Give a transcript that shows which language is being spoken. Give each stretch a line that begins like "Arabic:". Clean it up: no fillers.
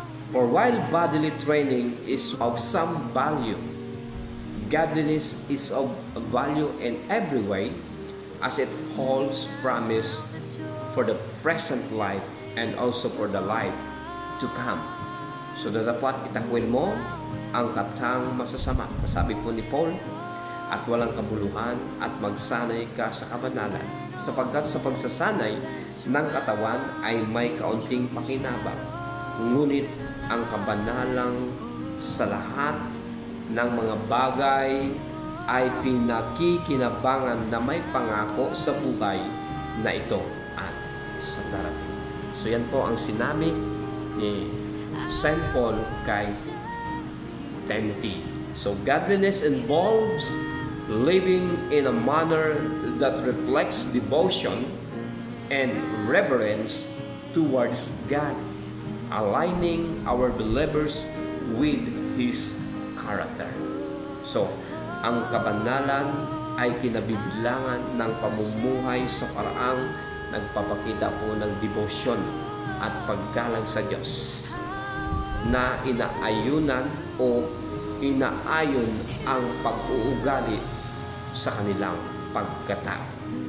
English: For while bodily training is of some value, godliness is of value in every way, as it holds promise for the present life and also for the life to come.
Filipino: So dapat itakwil mo ang katang masasama, sabi po ni Paul, at walang kabuluhan at magsanay ka sa kabanalan, sapagkat sa pagsasanay ng katawan ay may kaunting pakinabang, ngunit ang kabanalang sa lahat ng mga bagay ay pinakikinabangan na may pangako sa buhay na ito at sa darating. So yan po ang sinabi ni St. Paul kay Timothy.
English: So godliness involves living in a manner that reflects devotion and reverence towards God, aligning our believers with His character.
Filipino: So, ang kabanalan ay kinabibilangan ng pamumuhay sa paraang nagpapakita po ng debosyon at paggalang sa Diyos na inaayunan o inaayon ang pag-uugali sa kanilang pagkatao.